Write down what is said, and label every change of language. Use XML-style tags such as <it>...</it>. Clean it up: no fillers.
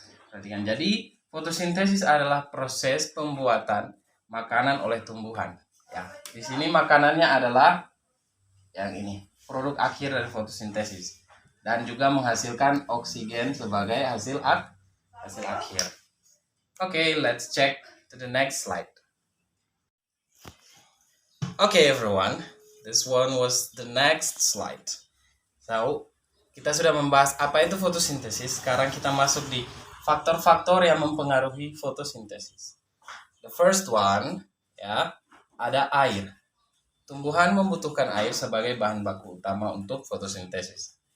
<id>Perhatikan, jadi fotosintesis adalah proses pembuatan makanan oleh tumbuhan. Ya, di sini makanannya adalah yang ini, produk akhir dari fotosintesis, dan juga menghasilkan oksigen sebagai hasil akhir.</id> <en>Okay, let's check to the next slide. Okay everyone, this one was the next slide.</en> <id>So, kita sudah membahas apa itu fotosintesis. Sekarang kita masuk di faktor-faktor yang mempengaruhi fotosintesis.</id> <en>The first one,</en> <id>ya, ada air. Tumbuhan membutuhkan air sebagai bahan baku utama untuk fotosintesis.</id>